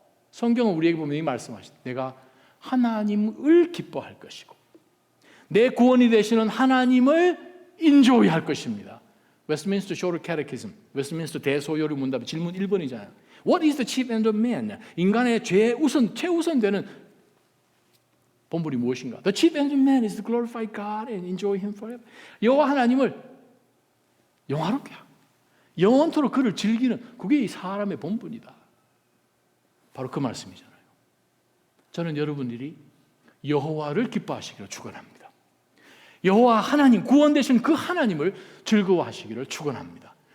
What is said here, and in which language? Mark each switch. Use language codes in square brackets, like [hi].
[ko] 성경은 우리에게 보면 이 말씀하시다. 내가 하나님을 기뻐할 것이고 내 구원이 되시는 하나님을 인조히 할 것입니다. 웨스트민스터 쇼르 캐테키즘, 웨스트민스터 대소요리 문답 질문 1번이잖아요. [en] What is the chief end of man? [ko] 인간의 최우선되는 본분이 무엇인가? [en] The chief end of man is to glorify God and enjoy Him forever. [ko] 여호와 하나님을 영화롭게 하고 영원토록 그를 즐기는, 그게 이 사람의 본분이다. 바로 그 말씀이잖아요. 저는 여러분들이 여호와를 기뻐하시기를 축원합니다. 여호와 하나님, 구원 되신 그 하나님을 즐거워하시기를 축원합니다.